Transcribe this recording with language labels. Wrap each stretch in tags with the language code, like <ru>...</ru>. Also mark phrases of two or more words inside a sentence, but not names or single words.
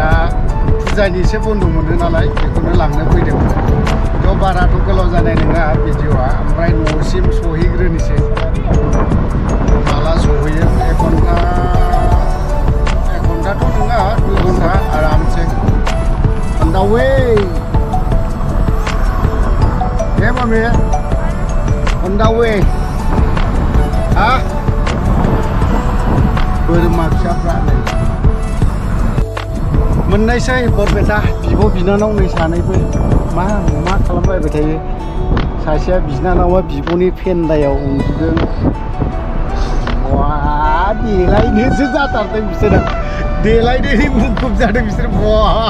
<brx>फुजानिसो बन्द मोनो नालाय बेखौनो लांनो फैदोंमोन थ' बाराथ' गोलाव जानाय नङा भिडिअ'आ ओमफ्राय न'सिम सहैग्रोनोसै माला सहैयो 1 घन्टाथ' नङा 2 घन्टा आरामसे</brx> <en>on the way yeah mami on the way</en> <brx>ha बोरमा फिसाफ्रा नै मोननायसै बरपेटा बिब' बिनानाव नै सानैबो मा खालामबायबाय थायो सासेया बिनानावा बिब'नि फेन्दायाव उन्दुदों वा देलायनोसो जाथारदों बिसोरो देलायनायनि मुखुब जादों बिसोर वा</brx>